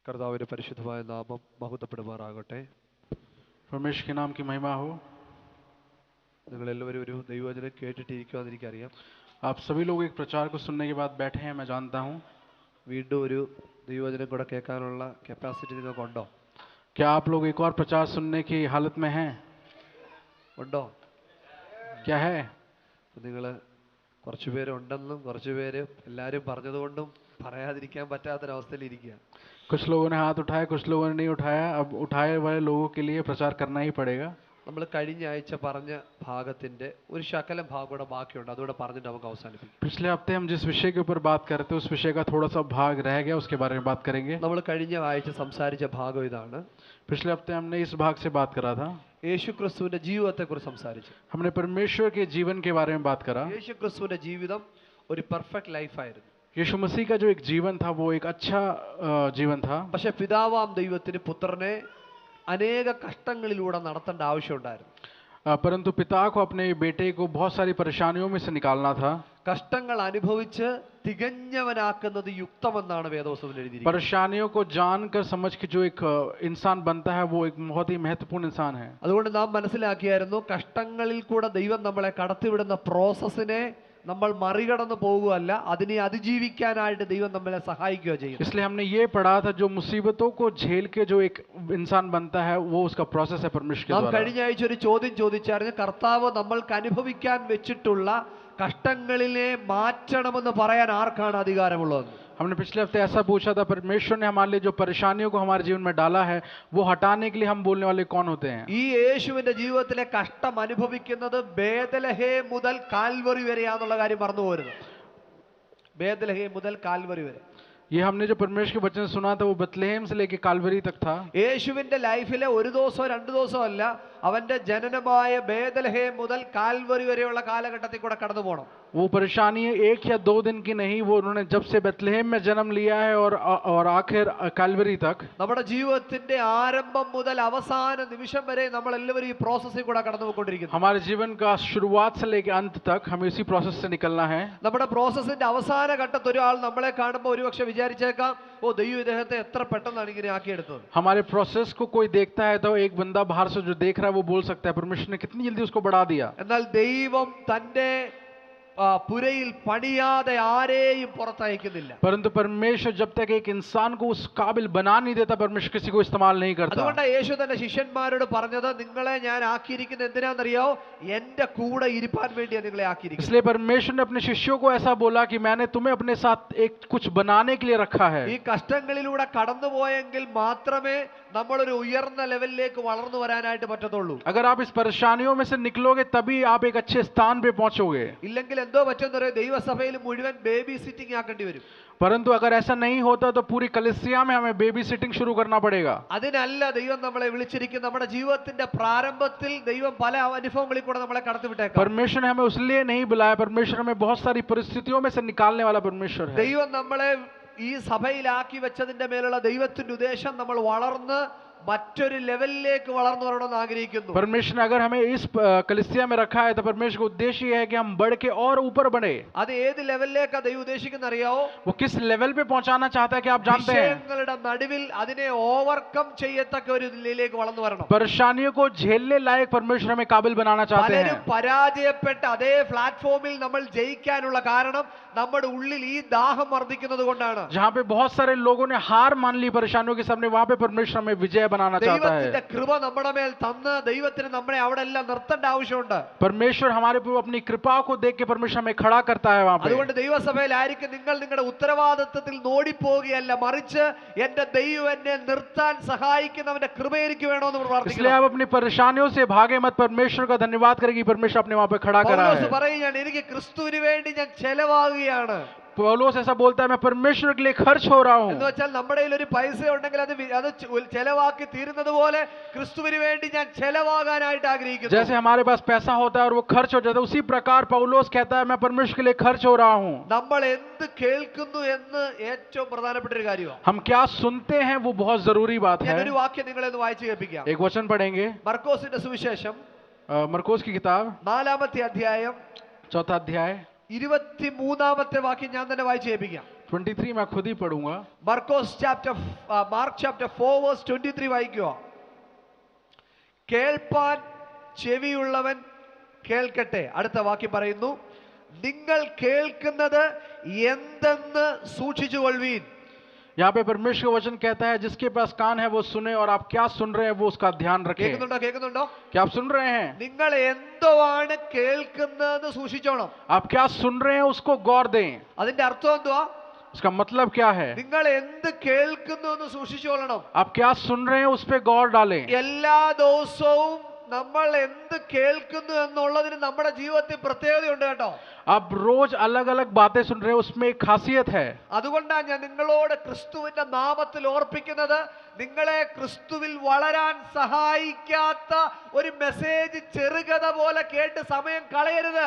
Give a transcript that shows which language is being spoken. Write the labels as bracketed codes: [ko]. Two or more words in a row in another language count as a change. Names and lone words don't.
[ml] കർത്താവിന്റെ പരിശുദ്ധമായ നാമം മഹത്വപ്പെടുമാറാകട്ടെ. [hi] परमेश्वर के नाम की महिमा हो। [ml] നിങ്ങളെല്ലാവരും ഒരു ദൈവവചനം കേട്ടിട്ടിരിക്കുമെന്ന് എനിക്കറിയാം. [hi] आप सभी लोग एक प्रचार को सुनने के बाद बैठे हैं, मैं जानता हूँ। [ml] വീണ്ടും ഒരു ദൈവവചനം കൂടെ കേൾക്കാനുള്ള കപ്പാസിറ്റി നിങ്ങൾക്കുണ്ടോ? [hi] क्या आप लोग एक और प्रचार सुनने की हालत में हैं? [ml] ഉണ്ടോ? [hi] क्या है? [ml] നിങ്ങൾ കുറച്ചുപേരുണ്ടെന്നും കുറച്ചുപേര് എല്ലാവരും പറഞ്ഞതുകൊണ്ടും പറയാതിരിക്കാൻ പറ്റാത്തൊരവസ്ഥയിൽ ഇരിക്കുക. [hi] कुछ लोगों ने हाथ उठाया, कुछ लोगों ने नहीं उठाया। अब उठाए वाले लोगों के लिए प्रचार करना ही पड़ेगा। [ml] നമ്മൾ കഴിഞ്ഞ ആഴ്ച പറഞ്ഞ ഭാഗത്തിന്റെ ഒരു ശകലം ഭാഗം കൂടെ ബാക്കിയുണ്ട്, അതുകൂടെ പറഞ്ഞിട്ട് നമുക്ക് അവസാനിപ്പിക്കും. [hi] पिछले हफ्ते हम जिस विषय के ऊपर बात कर रहे थे उस विषय का थोड़ा सा भाग रह गया, उसके बारे में बात करेंगे। [ml] നമ്മൾ കഴിഞ്ഞ ആഴ്ച സംസാരിച്ച ഭാഗം ഇതാണ്. [hi] पिछले हफ्ते हमने इस भाग से बात करा था। [ml] യേശുക്രിസ്തുവിന്റെ ജീവിതത്തെ കുറിച്ച് സംസാരിച്ചു. [hi] हमने परमेश्वर के जीवन के बारे में बात करा। [ml] യേശുക്രിസ്തുവിന്റെ ജീവിതം ഒരു [en] perfect lifeആയിരുന്നു. [hi] यीशु मसीह का जो एक जीवन था वो एक अच्छा जीवन था। [ml] പക്ഷെ പിതാവാം ദൈവത്തിന് പുത്രനെ അനേക കഷ്ടങ്ങളിലൂടെ നടത്തേണ്ട ആവശ്യമുണ്ടായിരുന്നു. [hi] परंतु पिता को अपने बेटे को बहुत सारी परेशानियों में से निकालना था। [ml] കഷ്ടങ്ങൾ അനുഭവിച്ച് തികഞ്ഞവനാക്കുന്നത് യുക്തമെന്നാണ് വേദപുസ്തകത്തിൽ എഴുതിയിരിക്കുന്നത്. [hi] परेशानियों को जानकर समझ के जो एक इंसान बनता है वो एक बहुत ही महत्वपूर्ण इंसान है। [ml] അതുകൊണ്ട് നാം മനസ്സിലാക്കിയായിരുന്നു, കഷ്ടങ്ങളിൽ കൂടെ ദൈവം നമ്മളെ കടത്തിവിടുന്ന പ്രോസസ്സിനെ നമ്മൾ മറികടന്നു പോകുകയല്ല, അതിനെ അതിജീവിക്കാനായിട്ട് ദൈവം നമ്മളെ സഹായിക്കുകയോ ചെയ്യും. [hi] इसलिए हमने ये पढ़ा था जो मुसीबतों को झेल के जो एक इंसान बनता है वो उसका प्रोसेस है परमेश्वर के [ml] നാം [hi] द्वारा। [ml] കഴിഞ്ഞ ആഴ്ച ഒരു ചോദ്യം ചോദിച്ചായിരുന്നു, കർത്താവ് നമ്മൾക്ക് അനുഭവിക്കാൻ വെച്ചിട്ടുള്ള കഷ്ടങ്ങളിലെ മാറ്റണമെന്ന് പറയാൻ ആർക്കാണ് അധികാരമുള്ളത്? [hi] हमने पिछले हफ्ते ऐसा पूछा था, परमेश्वर ने हमारे लिए जो परेशानियों को हमारे जीवन में डाला है वो हटाने के लिए हम बोलने वाले कौन होते हैं? [ml] ഈ യേശുവിന്റെ ജീവിതത്തിലെ കഷ്ടം അനുഭവിക്കുന്നത് ബേത്ലഹേം മുതൽ കാൽവറി വരെയാന്നുള്ള കാര്യം മറന്നു പോരുത്. ബേത്ലഹേം മുതൽ കാൽവറി വരെ. [hi] ये हमने जो परमेश्वर के वचन सुना था वो बतलेहम से लेके कालवरी तक था। [ml] യേശുവിന്റെ ലൈഫിലെ ഒരു ദിവസമോ രണ്ടു ദിവസമോ അല്ല, അവന്റെ ജനനമായ ബേത്ലഹേം മുതൽ കാൽവറി വരെയുള്ള കാലഘട്ടത്തിൽ കൂടെ കടന്നു പോകണം. [hi] वो परेशानी एक या दो दिन की नहीं, वो उन्होंने जब से बेतलेहम में जन्म लिया है और आखिर कालवरी तक। [ml] നമ്മുടെ ജീവിതത്തിന്റെ ആരംഭം മുതൽ അവസാന നിമിഷം വരെ നമ്മൾ എല്ലാവരും ഈ പ്രോസസ്സിൽ കൂടെ കടന്നുപോയിക്കൊണ്ടിരിക്കുന്നു. [hi] हमारे जीवन का शुरुआत से लेकर अंत तक हमें इसी प्रोसेस से निकलना है। [ml] നമ്മുടെ പ്രോസസ്സിന്റെ അവസാന ഘട്ടത്തിൽ ഒരാൾ നമ്മളെ കാണുമ്പോൾ ഒരുപക്ഷെ വിചാരിച്ചേക്കാം, ഓ ദൈവം ഇദ്ദേഹത്തെ എത്ര പെട്ടെന്നാണ് ഇങ്ങനെ ആക്കിയെടുത്തത്. [hi] हमारे प्रोसेस को कोई देखता है तो एक बंदा बाहर से जो देख रहा है वो बोल सकता है परमेश्वर ने कितनी जल्दी उसको बढ़ा दिया। [ml] എന്നാൽ ദൈവം തന്റെ പുരയിൽ പണിയാതെ ആരെയും പുറത്തയക്കുന്നില്ല. [hi] परंतु परमेश्वर जब तक एक इंसान को उस काबिल बना नहीं देता परमेश्वर किसी को इस्तेमाल नहीं करता। [ml] അതുകൊണ്ട് യേശു തന്റെ ശിഷ്യന്മാരോട് പറഞ്ഞത്, നിങ്ങളെ ഞാൻ ആക്കിയിരിക്കുന്നത് എന്തിനാണെന്നറിയോ? എന്റെ കൂടെ ഇരിപ്പാൻ വേണ്ടിയാണ് നിങ്ങളെ ആക്കിയിരിക്കുന്നത്. [hi] इसलिए परमेश्वर ने अपने शिष्यों को ऐसा बोला कि मैंने तुम्हें अपने साथ एक कुछ बनाने के लिए रखा है। [ml] ഈ കഷ്ടങ്ങളിലൂടെ കടന്നുപോയെങ്കിൽ മാത്രമേ നമ്മളൊരു ഉയർന്ന ലെവലിലേക്ക് വളർന്നു വരാനായിട്ട് പറ്റത്തുള്ളൂ. [hi] अगर आप इस परेशानियों में से निकलोगे तभी आप एक अच्छे स्थान पे पहुंचोगे। [ml] ഇല്ലെങ്കിൽ എന്തോ പറ്റുമെന്നറിയോ, ദൈവസഭയിൽ മുഴുവൻ [en] baby sitting [ml] ആക്കേണ്ടി വരും. [hi] परंतु अगर ऐसा नहीं होता तो पूरी कलीसिया में हमें [en] baby sitting [hi] शुरू करना पड़ेगा। [ml] അതിനല്ല ദൈവം നമ്മളെ വിളിച്ചിരിക്കുന്നത്. നമ്മുടെ ജീവിതത്തിന്റെ പ്രാരംഭത്തിൽ ദൈവം പല അനുഭവങ്ങളിൽ കൂടെ നമ്മളെ കടത്തിവിട്ടേക്കാം. [hi] परमेश्वर ने हमें उसलिए नहीं बुलाया, परमेश्वर हमें बहुत सारी परिस्थितियों में से निकालने वाला परमेश्वर है। [ml] ദൈവം നമ്മളെ ഈ സഭയിലാക്കി വെച്ചതിന്റെ മേലുള്ള ദൈവത്തിന്റെ ഉദ്ദേശം നമ്മൾ വളർന്ന് മറ്റൊരു ലെവലിലേക്ക് വളർന്നു വരണമെന്ന് ആഗ്രഹിക്കുന്നു. [hi] परमेश्वर ने अगर हमें इस कलीसिया में रखा है तो परमेश्वर का उद्देश्य यह है कि हम बढ़ के और ऊपर बढ़े। [ml] അത് ഏത് ലെവലിലേക്കാണ് ദൈവം ഉദ്ദേശിക്കുന്നത് അറിയാവോ? [hi] वो किस लेवल पे पहुंचाना चाहता है कि आप जानते हैं? [ml] വിഷയങ്ങളുടെ നടുവിൽ അതിനെ ഓവർകം ചെയ്യത്തക്ക ഒരു നിലയിലേക്ക് വളർന്നു വരണം. [hi] परेशानियों को झेलने लायक परमेश्वर हमें काबिल बनाना चाहते हैं। [ml] പലരും പരാജയപ്പെട്ട അതേ പ്ലാറ്റ്ഫോമിൽ നമ്മൾ ജയിക്കാനുള്ള കാരണം നമ്മുടെ ഉള്ളിൽ ഈ ദാഹം വർദ്ധിക്കുന്നത് കൊണ്ടാണ്. [hi] जहाँ पे बहुत सारे लोगों ने हार मान ली परेशानियों के सामने, वहाँ पे परमेश्वर हमें विजय बनाना चाहता है। [ml] ദൈവത്തിന്റെ കൃപ നമ്മുടെ മേൽ തന്ന് ദൈവത്തിന് നമ്മളെ അവിടെ എല്ലാം നിർത്തേണ്ട ആവശ്യമുണ്ട്. [hi] परमेश्वर हमारे पे अपनी कृपा को देख के परमेश्वर हमें खड़ा करता है वहाँ पे। [ml] അതുകൊണ്ട് ദൈവസഭയിലായിരിക്കും നിങ്ങൾ നിങ്ങളുടെ ഉത്തരവാദിത്വത്തിൽ നോടിപ്പോകുകയല്ല, മറിച്ച് എന്റെ ദൈവം എന്നെ നിർത്താൻ സഹായിക്കുന്നവന്റെ കൃപ എനിക്ക് വേണമെന്ന് [hi] इसलिए [ml] പ്രാർത്ഥിക്കണം. [hi] आप अपनी परेशानियों से भागे मत, परमेश्वर का धन्यवाद करेगी, परमेश्वर अपने वहाँ पे खड़ा करा [ml] പൗലോസ് [hi] है। [ml] പറയുകയാണ്, എനിക്ക് ക്രിസ്തുവിന് വേണ്ടി ഞാൻ ചെലവാകുകയാണ്. [hi] पौलुस ऐसा बोलता है, मैं परमेश्वर के लिए खर्च हो रहा हूँ। [ml] എന്ന് വെച്ചാൽ നമ്മുടെ കയ്യിൽ ഒരു പൈസ ഉണ്ടെങ്കിൽ അത് ചെലവാക്കി തീരുന്നത് പോലെ ക്രിസ്തുവിന് വേണ്ടി ഞാൻ ചെലവാകാനായിട്ട് ആഗ്രഹിക്കുന്നു. [hi] जैसे हमारे पास पैसा होता है और वो खर्च हो जाता है, उसी प्रकार पौलुस कहता है मैं परमेश्वर के लिए खर्च हो रहा हूँ। [ml] നമ്മൾ എന്ത് കേൾക്കുന്നു എന്ന് ഏറ്റവും പ്രധാനപ്പെട്ട ഒരു കാര്യമാണ്. [hi] हम क्या सुनते हैं वो बहुत जरूरी बात है। [ml] ഞാനൊരു വാക്യം നിങ്ങളെ ഒന്ന് വായിച്ചു കേൾപ്പിക്കാം. [hi] एक वचन पढ़ेंगे, [ml] മർക്കോസിന്റെ സുവിശേഷം [hi] मरकोस की किताब [ml] 4-ാമത്തെ അധ്യായം [hi] 4 अध्याय [ml] 23-ാമത്തെ വാക്യം ഞാൻ തന്നെ വായിച്ച് കേൾപ്പിക്കാം. [hi] 23 मैं खुद ही पढ़ूंगा. [en] Mark chapter 4 verse 23 [ml] വായിക്കുക. കേൾപ്പാൻ ചെവിയുള്ളവൻ കേൾക്കട്ടെ. അടുത്ത വാക്യം പറയുന്നു, നിങ്ങൾ കേൾക്കുന്നത് എന്തെന്ന് സൂക്ഷിച്ചുകൊള്ളുവീൻ. [hi] यहाँ पे परमेश्वर का वचन कहता है जिसके पास कान है वो सुने और आप क्या सुन रहे हैं वो उसका ध्यान रखें. [ml] കേൾക്കുന്നുണ്ടോ? [hi] क्या आप सुन रहे हैं? [ml] നിങ്ങൾ എന്തുവാണ് കേൾക്കുന്നതെന്ന് സൂക്ഷിച്ചോണം. [hi] आप क्या सुन रहे हैं उसको गौर दें. [ml] അതിന്റെ അർത്ഥം എന്തുവാ? [hi] उसका मतलब क्या है? [ml] നിങ്ങൾ എന്ത് കേൾക്കുന്നു എന്ന് സൂക്ഷിച്ചോളണം. [hi] आप क्या सुन रहे हैं उस पे गौर डालें. [ml] എല്ലാ ദിവസവും നമ്മൾ എന്ത് കേൾക്കുന്നു എന്നുള്ളതിന് നമ്മുടെ ജീവിതത്തിൽ പ്രത്യേകതയുണ്ട് കേട്ടോ. [hi] आप रोज अलग अलग बातें सुन रहे हैं उसमें एक खासियत है. [ml] അതുകൊണ്ടാണ് ഞാൻ നിങ്ങളോട് ക്രിസ്തുവിന്റെ നാമത്തിൽ ഓർപ്പിക്കുന്നത്, നിങ്ങളെ ക്രിസ്തുവിൽ വളരാൻ സഹായിക്കാത്ത ഒരു മെസ്സേജ് ചെറുകഥ പോലെ കേട്ട് സമയം കളയരുത്.